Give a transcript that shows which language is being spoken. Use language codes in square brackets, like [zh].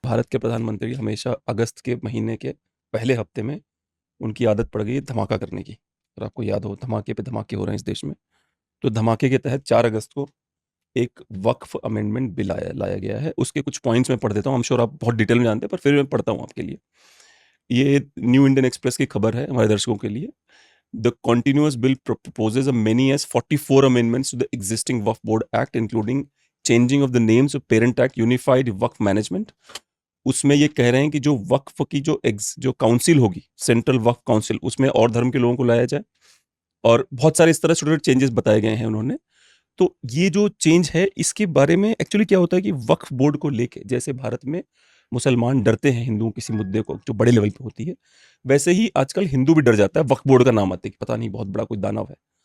[hi] भारत के प्रधानमंत्री हमेशा अगस्त के महीने के पहले हफ्ते में उनकी आदत पड़ गई है धमाका करने की। और आपको याद हो, धमाके पे धमाके हो रहे हैं इस देश में। तो धमाके के तहत 4 अगस्त को एक वक्फ अमेंडमेंट बिल लाया गया है। उसके कुछ पॉइंट्स मैं पढ़ देता हूँ। [en] I am sure [hi] आप बहुत डिटेल में जानते हैं, पर फिर मैं पढ़ता हूँ आपके लिए। ये न्यू इंडियन एक्सप्रेस की खबर है हमारे दर्शकों के लिए। [en] The continuous bill proposes a many as 44 amendments to the existing Waqf Board Act, including changing of the names of Parent Act, Unified Waqf Management. [hi] उसमें ये कह रहे हैं कि जो वक्फ की जो काउंसिल होगी, सेंट्रल वक्फ काउंसिल, उसमें और धर्म के लोगों को लाया जाए, और बहुत सारे इस तरह छोटे छोटे चेंजेस बताए गए हैं उन्होंने। तो ये जो चेंज है, इसके बारे में एक्चुअली क्या होता है कि वक्फ बोर्ड को लेके, जैसे भारत में मुसलमान डरते हैं हिंदुओं किसी मुद्दे को जो बड़े लेवल पे होती है, वैसे ही आजकल हिंदू भी डर जाता है वक्फ बोर्ड का नाम आते कि पता नहीं बहुत बड़ा कोई दानव है।